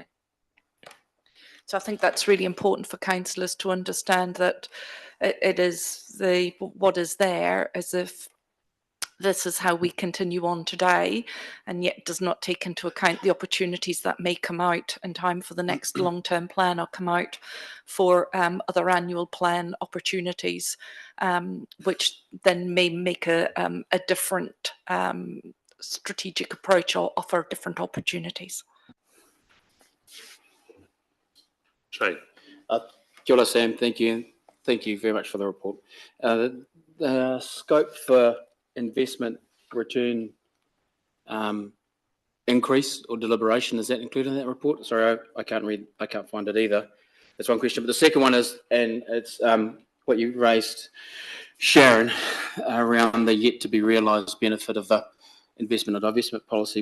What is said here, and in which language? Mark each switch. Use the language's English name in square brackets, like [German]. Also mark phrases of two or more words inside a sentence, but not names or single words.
[English] So I think that's really important for councillors to understand, that it is what is there, as if this is how we continue on today, and yet does not take into account the opportunities that may come out in time for the next long-term plan, or come out for other annual plan opportunities, which then may make a different strategic approach, or offer different opportunities. Shane. [Māori] Kia ora, Sam. [English] Thank you. Thank you very much for the report. The scope for investment return increase or deliberation, is that included in that report? Sorry, I can't find it either. That's one question. But the second one is, and it's what you raised, Sharon, around the yet to be realised benefit of the investment and divestment policy.